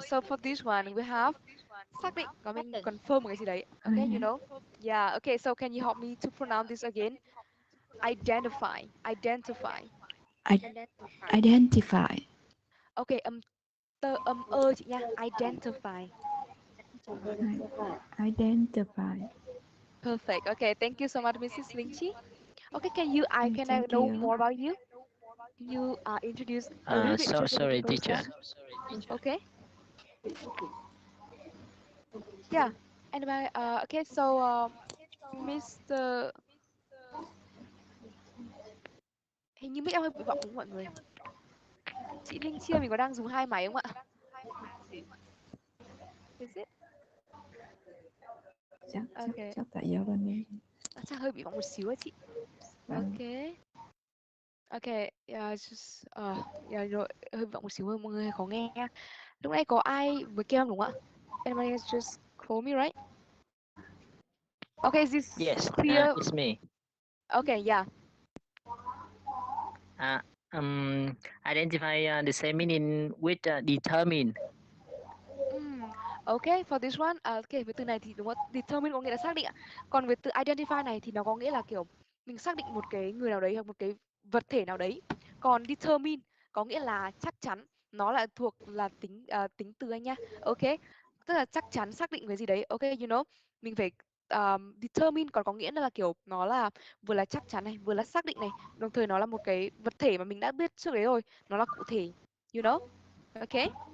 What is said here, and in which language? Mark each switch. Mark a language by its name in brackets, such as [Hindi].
[English] So for this one, we have [Vietnamese] xác định, có mình confirm một cái gì đấy. [English] Okay, you know? Yeah, okay, so can you help me to pronounce this again? Identify. Identify. Identify. Okay, [Vietnamese] chị nha. [English] Identify. Identify. Perfect. Okay, thank you so much, Mrs. Lingchi. Okay, can I Thank know you. more about you? Can you introduce a little bit Sorry, teacher. yourself? Okay. Yeah. And by okay, so Mr. [Vietnamese] Hình như mic em hơi bị vọng đúng không mọi người? Chị Linh Chia mình có đang dùng hai máy không ạ? [English] Is it? Okay. [Vietnamese] Chắc tại do bên em. Chắc hơi bị vọng một xíu á chị. [English] Okay. Okay, yeah, just yeah, [Vietnamese] rồi hơi vọng một xíu mọi người khó nghe. Lúc nãy có ai vừa kêu em đúng không ạ? [English] Anybody has just called me, right? Okay, is this Yes, clear? it's me. Okay, yeah. Identify the same meaning with determine. Okay, for this one, okay, [Vietnamese] với từ này thì đúng không? Determine có nghĩa là xác định ạ. Còn với từ identify này thì nó có nghĩa là kiểu mình xác định một cái người nào đấy hoặc một cái vật thể nào đấy. Còn determine có nghĩa là chắc chắn, nó là thuộc là tính từ anh nhá. Okay, tức là chắc chắn xác định cái gì đấy. Okay, [English] you know, [Vietnamese] mình phải determine còn có nghĩa là kiểu nó là vừa là chắc chắn này, vừa là xác định này, đồng thời nó là một cái vật thể mà mình đã biết trước đấy rồi, nó là cụ thể, you know. Okay.